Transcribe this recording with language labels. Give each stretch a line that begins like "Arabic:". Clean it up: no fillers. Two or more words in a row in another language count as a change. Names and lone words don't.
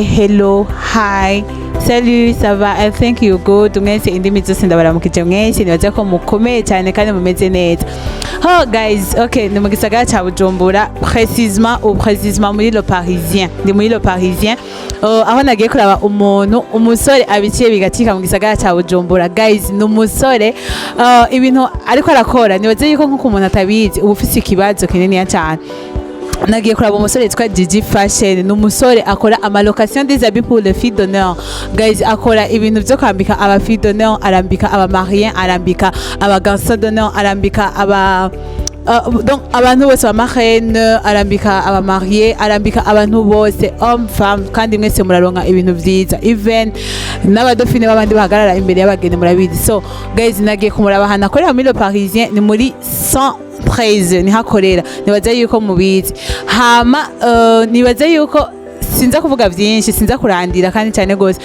English: Hello, hi,
French: salut, ça va?
English: I think you good.
Rundi: Mwese indimi zose ndabaramukije mwese, nibaza ko mukomeye cyane kandi mumeze neza.
English: Oh guys, okay,
Rundi: ni mu gisagara ca Bujumbura, précisément muri Le Parisien. Ndi muri Le Parisien. Aho nagiye kuraba umusore abiciye bigatika mu gisagara ca Bujumbura. Guys, ni umusore ibintu ariko arakora, nibaza yuko nkuko umuntu atabizi uba ufise ikibazo kinini cyane. Nagiye kuraba umusore yitwa Gigi Fashion, n'umusore akora amalocation
French: des habits pour les filles d'honneur.
Rundi: Guys, akora ibintu byo kwambika aba
French: filles d'honneur,
Rundi: arambika aba mariés, arambika aba
French: garçons d'honneur,
Rundi: arambika aba donc abantu bose ba marraine, arambika aba mariés, arambika abantu bose
French: hommes femmes,
Rundi: kandi mwese muraronka ibintu vyiza, even n'abadofine babandi bahagarara imbere y'abageni murabizi.
English: So guys,
Rundi: nagiye kumuraba hana akorera muri Le Parisien, ni muri 113 ni hakorera. Nibaza yuko mubizi hama nibaza yuko sinza kuvuga byinshi, sinza kurandira kandi cyane gose.